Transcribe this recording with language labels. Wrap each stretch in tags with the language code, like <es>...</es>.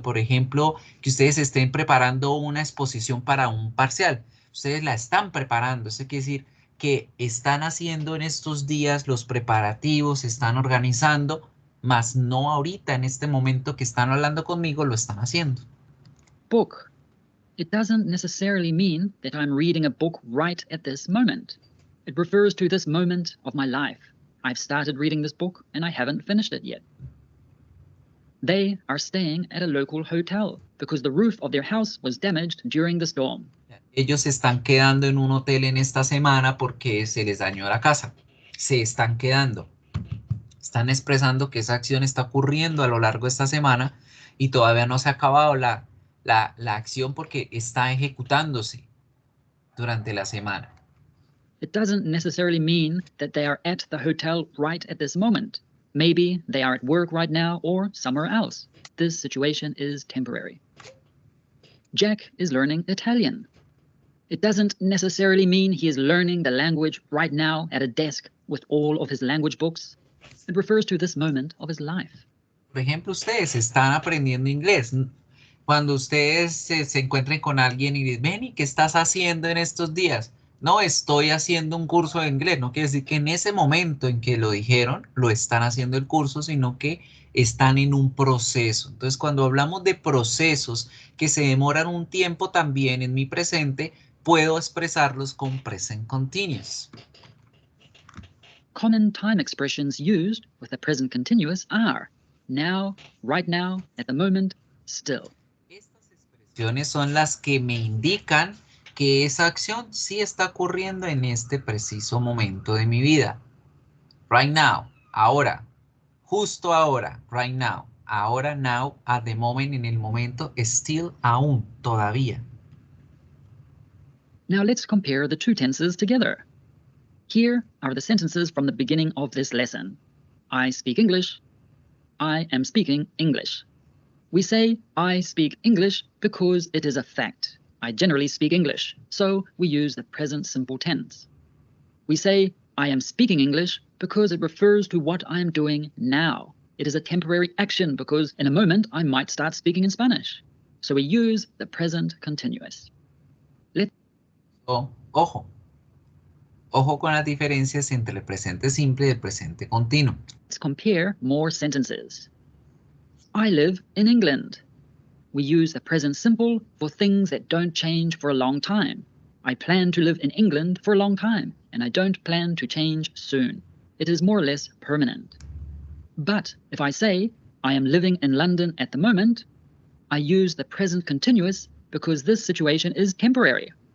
<es>Por ejemplo, que ustedes estén preparando una exposición para un parcial. Ustedes la están preparando, eso quiere decir que están haciendo en estos días los preparativos, se están organizando, mas no ahorita, en este momento que están hablando conmigo, lo están haciendo.</es> <en>Book. It doesn't necessarily mean that I'm reading a book right at this moment. It refers to this moment of my life. I've started reading this book and I haven't finished it yet. They are staying at a local hotel because the roof of their house was damaged during the storm.</en> <es>Ellos se están quedando en un hotel en esta semana porque se les dañó la casa. Se están quedando. Están expresando que esa acción está ocurriendo a lo largo de esta semana y todavía no se ha acabado la acción porque está ejecutándose durante la semana.</es> <en>It doesn't necessarily mean that they are at the hotel right at this moment. Maybe they are at work right now or somewhere else. This situation is temporary. Jack is learning Italian. It doesn't necessarily mean he is learning the language right now at a desk with all of his language books. It refers to this moment of his life.</en> <es>Por ejemplo, ustedes están aprendiendo inglés. Cuando ustedes se encuentren con alguien y dicen, ven, ¿y qué estás haciendo en estos días? No, estoy haciendo un curso de inglés. No quiere decir que en ese momento en que lo dijeron, lo están haciendo el curso, sino que están en un proceso. Entonces, cuando hablamos de procesos que se demoran un tiempo también en mi presente, puedo expresarlos con present continuous.</es> <en>Common time expressions used with the present continuous are now, right now, at the moment, still.</en> <es>Estas expresiones son las que me indican que esa acción sí está ocurriendo en este preciso momento de mi vida.</es> <en>Right now,</en> <es>ahora, justo ahora,</es> <en>right now.</en> <es>Ahora,</es> <en>now, at the moment,</en> <es>en el momento,</es> <en>still,</en> <es>aún, todavía.</es> <en>Now let's compare the two tenses together. Here are the sentences from the beginning of this lesson. I speak English. I am speaking English. We say I speak English because it is a fact. I generally speak English, so we use the present simple tense. We say I am speaking English because it refers to what I am doing now. It is a temporary action because in a moment I might start speaking in Spanish. So we use the present continuous.</en> <es>Ojo con las diferencias entre el presente simple y el presente continuo.</es> <en>Let's compare more sentences. I live in England. We use the present simple for things that don't change for a long time. I plan to live in England for a long time, and I don't plan to change soon. It is more or less permanent. But if I say, I am living in London at the moment, I use the present continuous because this situation is temporary.</en>